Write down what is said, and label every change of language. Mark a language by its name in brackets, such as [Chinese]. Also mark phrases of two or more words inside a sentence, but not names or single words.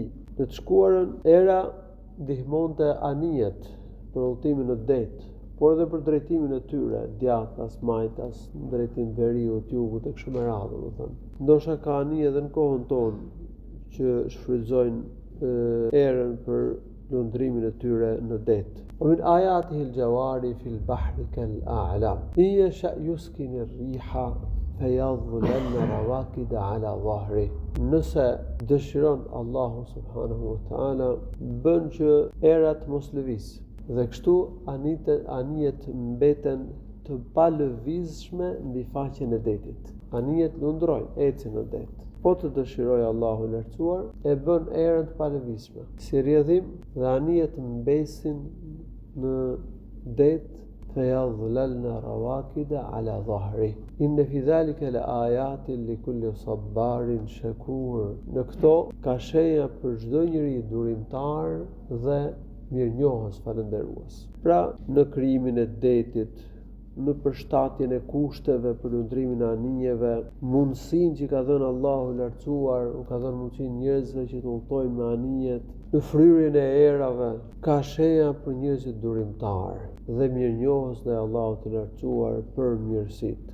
[Albanian] Në të shkuarën era ndihmonte anijet për udhëtimin në det, por edhe për drejtimin e tyre, djathtas, majtas, në drejtim veriut, jugut e kështu me radhë, domethënë. Ndoshta ka anije edhe në kohën tonë që shfrytëzojnë erën për lundrimin e tyre në det. [Arabic] ومن آياته الجوار في البحر كالأعلام. إن يشأ يسكن الريح فيظللن رواكد على ظهره. [Albanian] Nëse dëshiron Allahu [Arabic] سبحانه وتعالى, [Albanian] bën që erat mos lëvizë. Dhe kështu anijet mbeten të palëvizshme mbi faqen e detit. Anijet lundrojnë, ecin në det. Po të dëshirojë Allahu i lartësuar, e bën erën të palëvizshme. Si rrjedhim, dhe anijet mbesin në det, [Arabic] فيظللن رواكد على ظهره. إن في ذلك لآيات لكل صبار شكور. [Albanian] Në këto ka shenja për çdo njeri durimtar dhe mirënjohës, falënderues. Pra, në krijimin e detit, në përshtatjen e kushteve për lundrimin e anijeve, mundësinë që ka dhënë Allahu i lartësuar, u ka dhënë mundësinë njerëzve që të udhtojnë me anijet, në fryrjen e erave, ka shenja për njerëzit durimtar dhe mirënjohës ndaj Allahut të lartësuar për mirësitë.